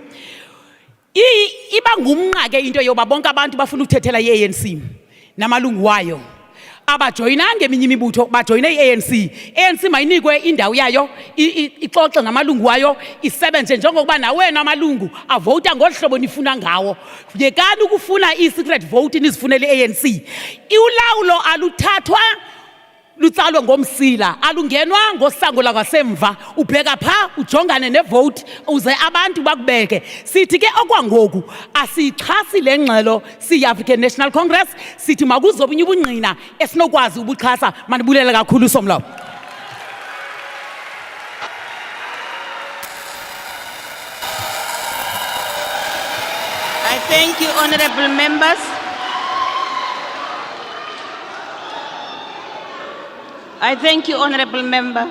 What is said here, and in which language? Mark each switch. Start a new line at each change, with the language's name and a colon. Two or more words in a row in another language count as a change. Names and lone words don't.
Xhosa: Iba ngumnqa ke into yoba bonke abantu bafuna ukuthethela i-ANC namalungu wayo. Abajoyinanga eminye imibutho bajoyine i-ANC. ANC mayinikwe indawo yayo ixoxe namalungu wayo isebenze njengokuba nawena amalungu avota ngolu hlobo nifuna ngawo. Yekani ukufuna i-
English: secret vote
Xhosa: nizifunele i-ANC. Ulawulo aluthathwa lutsalwe ngomsila, alungenwa ngosango lakwasemva. Ubheka pha ujongane nevote uze abantu bakubeke. Sithi ke okwangoku asixhasi le ngxelo siyi-African National Congress. Sithi makuzobunye ubungqina esinokwazi ubuxhasa. Manibulele kakhulu somlo.
English: I thank you, honorable members. I thank you, honorable member.